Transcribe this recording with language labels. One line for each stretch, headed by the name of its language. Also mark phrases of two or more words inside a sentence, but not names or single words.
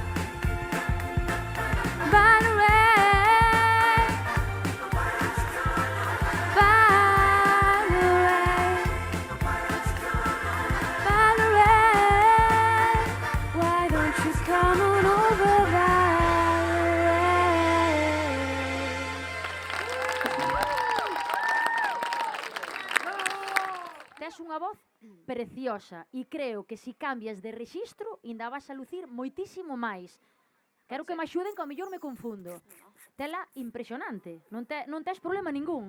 English: Valerie. Valerie. Valerie. Why don't you come on over, Valerie?
Galician: Tes unha voz preciosa e creo que se cambias de rexistro ainda vas a lucir moitísimo máis. Quero que me axuden que ao mellor me confundo. Tela impresionante, non tes problema ningún.